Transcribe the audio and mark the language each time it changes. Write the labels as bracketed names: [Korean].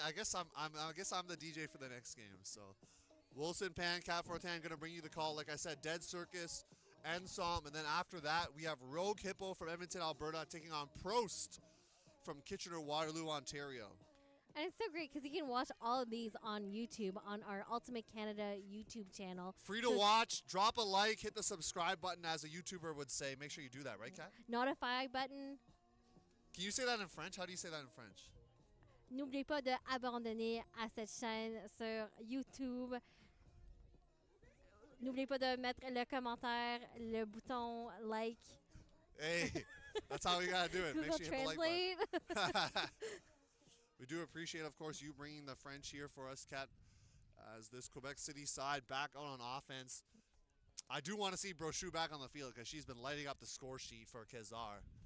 [English] I guess I'm the DJ for the next game. So Wilson, Pan, Cat Fortan going to bring you the call. Like I said, Dead Circus, Ensom, and then after that we have Rogue Hippo from Edmonton, Alberta, taking on Prost from Kitchener-Waterloo, Ontario. And it's so great because you can watch all of these on YouTube, on our Ultimate Canada YouTube channel. Free to watch. Drop a like. Hit the subscribe button, as a YouTuber would say. Make sure you do that, right, Kat? Notify button. Can you say that in French? How do you say that in French? [French] N'oubliez pas de abandonner à cette chaîne sur YouTube. N'oubliez pas de mettre le commentaire, le bouton like. [English] Hey, that's how we got to do it. Google Make sure you hit the like Translate. We do appreciate, of course, you bringing the French here for us, Kat, as this Quebec City side back out on offense. I do want to see Brochu back on the field because she's been lighting up the score sheet for Quasar.